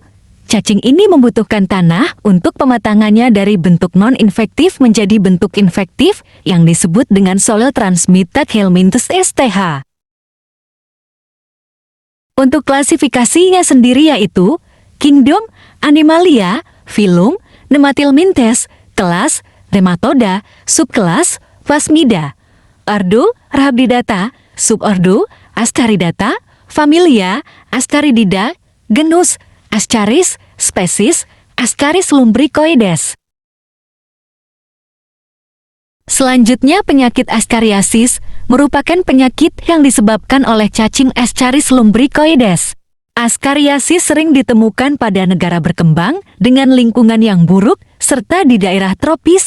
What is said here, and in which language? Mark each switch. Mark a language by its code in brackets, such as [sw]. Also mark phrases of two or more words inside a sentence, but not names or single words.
[id] Cacing ini membutuhkan tanah untuk pematangannya dari bentuk non-infektif menjadi bentuk infektif yang disebut dengan [en] soil transmitted helminthes [id] STH. Untuk klasifikasinya sendiri yaitu Kingdom Animalia, Phylum Nematilminthes, kelas Nematoda, subkelas Phasmida, ordo Rhabdidata, subordo Ascaridata, familia Ascaridida, genus Ascaris, spesies Ascaris lumbricoides. Selanjutnya, penyakit Ascariasis merupakan penyakit yang disebabkan oleh cacing Ascaris lumbricoides. Ascariasis sering ditemukan pada negara berkembang dengan lingkungan yang buruk serta di daerah tropis.